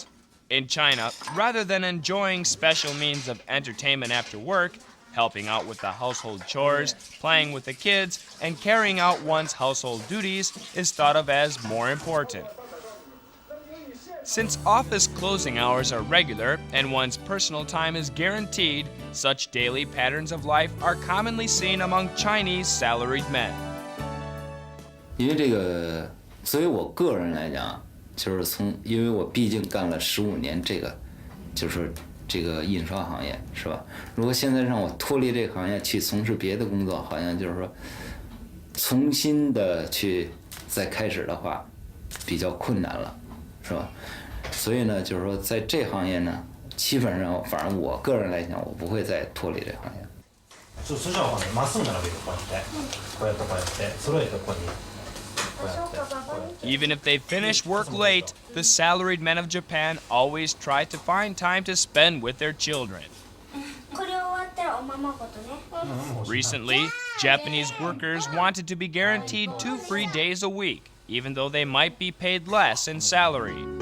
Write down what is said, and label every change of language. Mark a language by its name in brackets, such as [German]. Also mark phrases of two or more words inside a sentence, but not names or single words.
[English] In China, rather than enjoying special means of entertainment after work, helping out with the household chores, playing with the kids, and carrying out one's household duties is thought of as more important. Since office closing hours are regular and one's personal time is guaranteed, such daily patterns of life are commonly seen among Chinese salaried men. [Chinese] 因为这个，作为我个人来讲，就是因为我毕竟干了15年这个，就是这个印刷行业，是吧？如果现在让我脱离这个行业去从事别的工作，好像就是说，重新的去再开始的话，比较困难了，是吧？所以呢，就是说在这行业呢，基本上，反正我个人来讲，我不会再脱離这行業。 [Japanese] そしたらまっすぐ並べてこうやってこうやってこうやって揃えてここに。 [English] Even if they finish work late, the salaried men of Japan always try to find time to spend with their children. Recently, Japanese workers wanted to be guaranteed 2 free days a week, even though they might be paid less in salary.